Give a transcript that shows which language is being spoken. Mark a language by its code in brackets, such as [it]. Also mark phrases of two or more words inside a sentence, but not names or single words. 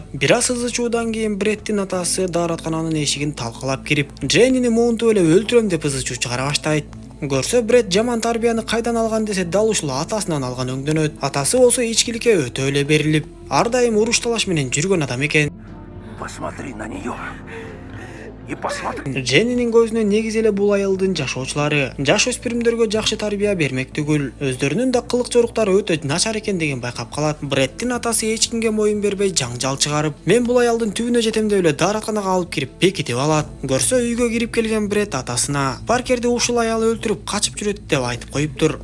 [ky] Бир аз ызы чуудан кийин Бреддин атасы даараткананын эшигин талкалап кирип, Дженнини моунтуп эле өлтүрөм деп ызы чуу чыгара баштайт. Көрсө Бред жаман тарбияны кайдан алган десе, дал ушул атасынан алган өңдөнөт. Атасы болсо ичкиликке өтө эле берилип, ар дайым уруш талаш менен жүргөн адам экен. [ru] Посмотри на нее. И посмотри. [ky] Дженнинин көзүнө негиз эле бул айылдын жашоочулары жаш өспүрүмдөргө жакшы тарбия бермек түгүл, өздөрүнүн да кылык жоруктары өтө начар экендигин байкап калат. Бреддин атасы эч кимге моюн бербей жаңжал чыгарып, мен бул аялдын түбүнө жетем деп эле дааратканага алып кирип бекитип алат. Көрсө үйгө кирип келген Бред атасына Паркерди ушул аял өлтүрүп качып жүрөт деп айтып коюптур.